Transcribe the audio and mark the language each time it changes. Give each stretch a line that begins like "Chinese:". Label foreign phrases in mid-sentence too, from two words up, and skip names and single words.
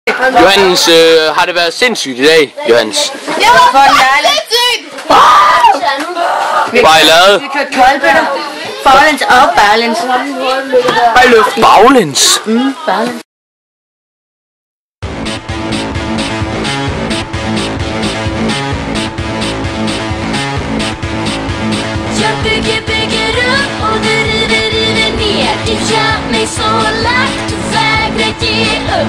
Danish: Johannes, har det været sindssygt i dag, Johannes? Det var sindssygt! Hvad har I lavet? Vi kørte koldbøtter. Baglæns og baglæns. Baglæns? Baglæns.
Swedish: Jag bygger upp och du river ner. Du gör mig så lack, du vägrar ge upp.